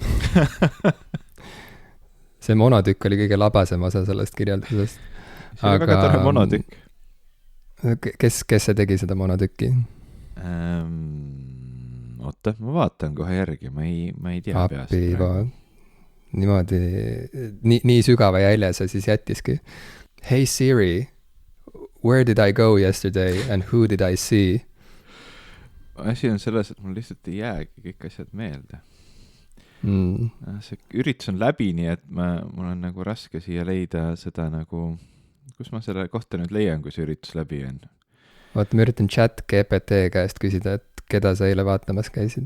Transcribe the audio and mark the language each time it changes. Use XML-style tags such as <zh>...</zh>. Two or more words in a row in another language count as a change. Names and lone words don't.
<et>See monotükk oli kõige labasem osa sellest kirjeldusest. See oli väga tore monotükk. Kes see tegi seda monotükki? Oota, ma vaatan kohe järgi, ma ei tea peast. Niimoodi, nii sügava jälje sa siis jättiski.</et> <en>Hey Siri, where did I go yesterday and who did I see?</en> <et>Asi on selles, et mul lihtsalt ei jäägi kõik asjad meelde. See üritus on läbi, nii et mul on nagu raske siia leida seda nagu, kus ma selle kohta nüüd leian, kui see üritus läbi on. Vaata, ma üritan chat GPT käest küsida, et keda sa eile vaatamas käisid.</et>